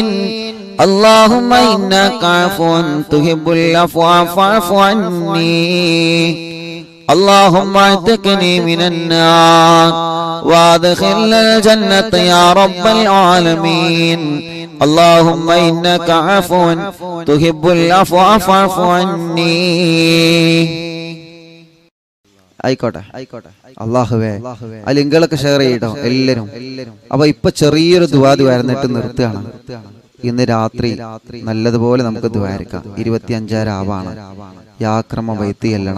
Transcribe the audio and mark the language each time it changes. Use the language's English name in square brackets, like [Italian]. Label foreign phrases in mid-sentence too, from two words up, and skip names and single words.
[Arabic] اللهم إنك عفو تحب العفو فاعف عني اللهم اعتقني من النار وادخلنا الجنة يا رب العالمين اللهم إنك عفو تحب العفو فاعف عني [Malayalam] ആയിക്കോട്ടെ അല്ലാഹുവേ ആ ലിങ്കുകളൊക്കെ ഷെയർ ചെയ്യട്ടോ എല്ലാരും. അപ്പൊ ഇപ്പൊ ചെറിയൊരു ദുആ വരുന്നിട്ട് നിർത്തുകയാണ്. ഇന്ന് രാത്രി നല്ലതുപോലെ നമുക്ക് ദുആരിക്കാം. 25 ആവാണ്. യാക്രമ വൈത്തി ചെല്ലണം.